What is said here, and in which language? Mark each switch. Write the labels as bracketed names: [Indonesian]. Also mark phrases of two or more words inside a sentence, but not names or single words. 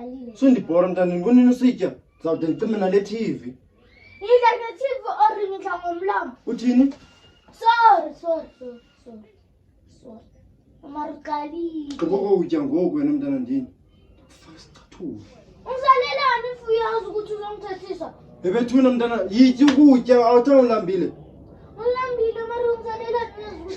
[Xhosa] sundibhora mntana nginini usitya zawude ngicime nale TV [Zulu] Ngidla nge-TV or ngidla ngomlomo. Uthini? [English] Sorry. [Zulu] Umarukali. [Xhosa] Ngoba utya ngoku wena mntana ndini. [Zulu] Fuck isicathulo. Usalelani if uyazi ukuthi uzongithathisa? [Xhosa] Bebethuna mntana, yithi ukutya awuthawulambile. [Zulu] Ulambile mara ungisalelani?